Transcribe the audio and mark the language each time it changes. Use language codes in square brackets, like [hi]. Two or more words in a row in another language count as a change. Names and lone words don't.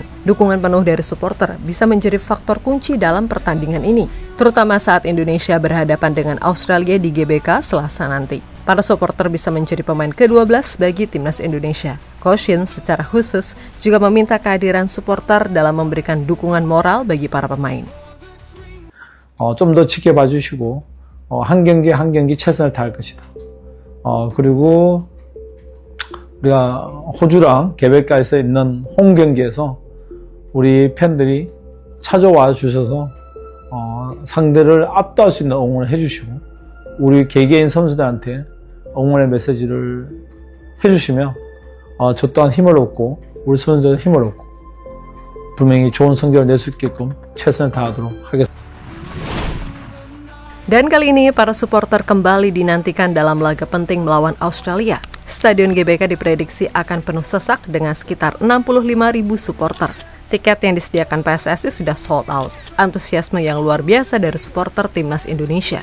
[id] Dukungan penuh dari supporter bisa menjadi faktor kunci dalam pertandingan ini, terutama saat Indonesia berhadapan dengan Australia di GBK Selasa nanti. Para supporter bisa menjadi pemain ke-12 bagi timnas Indonesia. Coach Shin secara khusus juga meminta kehadiran supporter dalam memberikan dukungan moral bagi para pemain. [ko] 좀 더 지켜봐 주시고 한 경기 한 경기 최선을 다할 것이다. 그리고 우리가 호주랑 개백가에서 있는 홈 경기에서 우리 팬들이 찾아와 주셔서 상대를 압도할 수 있는 응원을 해주시고 우리 개개인 선수들한테 응원의 메시지를 해주시면 저 또한 힘을 얻고 우리 선수들 힘을 얻고 분명히 좋은 성적을 낼 수 있게끔 최선을 다하도록 하겠습니다. [id] Dan kali ini para supporter kembali dinantikan dalam laga penting melawan Australia. Stadion GBK diprediksi akan penuh sesak dengan sekitar 65.000 supporter. Tiket yang disediakan PSSI sudah [en] sold out. [id] Antusiasme yang luar biasa dari supporter timnas Indonesia.